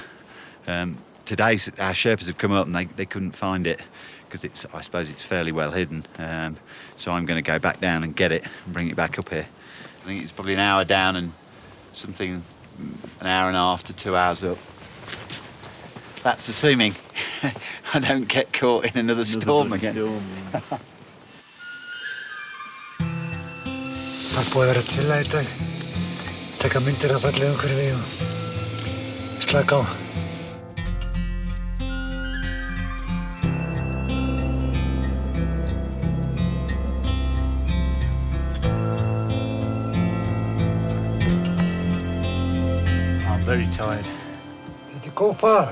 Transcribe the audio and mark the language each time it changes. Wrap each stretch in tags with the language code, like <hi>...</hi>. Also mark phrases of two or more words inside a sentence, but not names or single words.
<en>Today, our Sherpas have come up and they couldn't find it because I suppose it's fairly well hidden. So I'm going to go back down and get it and bring it back up here. I think it's probably an hour down and something, an hour and a half to 2 hours up. That's assuming I don't get caught in another storm again.</en> <is>Það er búið að vera að chilla í dag, taka myndir af fallegu umhverfi og slaka á.</is> <en>I'm very tired. Did you go far?</en>